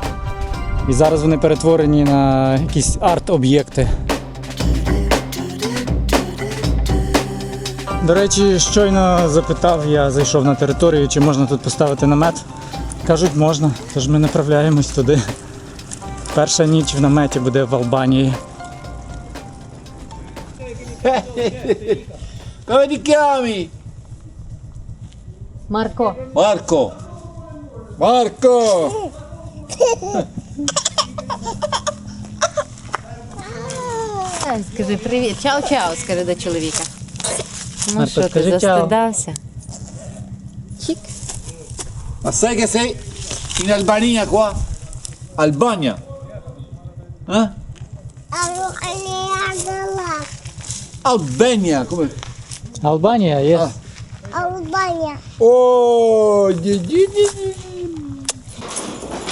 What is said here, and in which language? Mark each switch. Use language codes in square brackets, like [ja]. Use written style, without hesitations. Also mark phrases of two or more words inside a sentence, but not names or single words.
[uk] І зараз вони перетворені на якісь арт-об'єкти. До речі, щойно запитав, я зайшов на територію, чи можна тут поставити намет. Кажуть, можна, тож ми направляємось туди. Перша ніч в наметі буде в Албанії. [it] Come ti chiami? [uk] Марко. Marco. Marco. Скажи привіт. Чао-чао, скажи до чоловіка. Ну Марко, що, ти скажи чао. застидався? Чик. [it] Ma sai che sei in Albania qua? Albania? Eh? Albania, come? [uk] Албанія є. Албанія. Oh,